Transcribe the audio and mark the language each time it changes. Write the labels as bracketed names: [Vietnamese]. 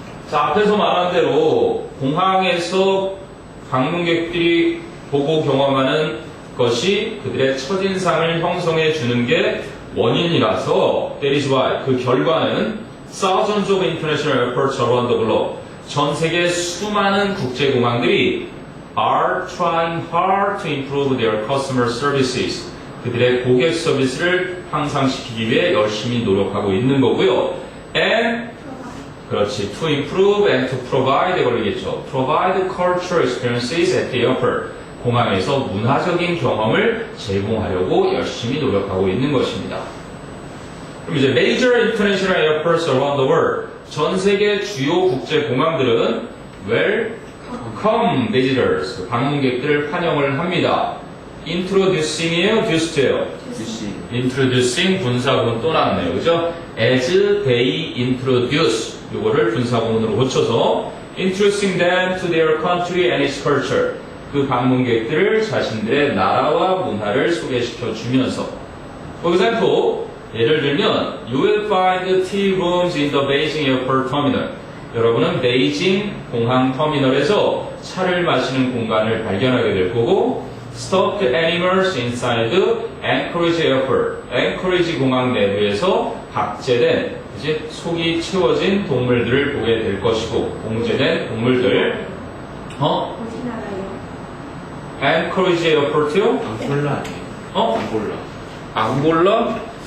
[Korean] 자, 앞에서 말한 대로 공항에서 방문객들이 보고 경험하는 것이 그들의 첫인상을 형성해 주는 게 원인이라서 that is why 그 결과는 [English] thousands of international airports around the globe [Korean] 전 세계 수많은 국제공항들이 [English] are trying hard to improve their customer services [Korean] 그들의 고객 서비스를 향상시키기 위해 열심히 노력하고 있는 거고요. And 그렇지. [English] To improve and to provide [Korean] 걸리겠죠. [English] Provide cultural experiences at the airport. [Korean] 공항에서 문화적인 경험을 제공하려고 열심히 노력하고 있는 것입니다. 그럼 이제 [English] major international airports around the world. [Korean] 전 세계 주요 국제 공항들은 [English] welcome visitors. [Korean] 방문객들을 환영을 합니다. introducing이에요, duce예요. introducing 분사구문 또 나왔네요. 그죠? as they introduce 요거를 분사구문으로 고쳐서 [English] introducing them to their country and its culture [Korean] 그 방문객들을 자신들의 나라와 문화를 소개시켜 주면서 For example, 예를 들면 [English] You will find tea rooms in the Beijing Airport Terminal [Korean] 여러분은 베이징 공항 터미널에서 차를 마시는 공간을 발견하게 될 거고 [English] Stuffed animals inside Anchorage Airport. [Korean] Anchorage 공항 내부에서 박제된 이제 속이 채워진 동물들을 보게 될 것이고 봉제된 동물들. 어디 나라요? Anchorage Airport요? 앙골라 아니에요? 앙골라. 앙골라?